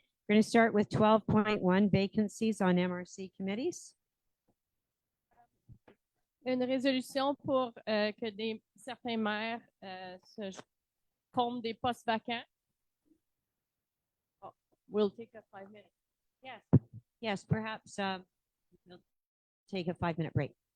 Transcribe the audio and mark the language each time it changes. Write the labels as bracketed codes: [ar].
[en] We're going to start with 12.1 vacancies on MRC committees. [fr] Une résolution pour que certains maires se comblent des postes vacants. [en] Oh, we'll take a 5 minute. Yes. Yes, perhaps we'll take a 5-minute break.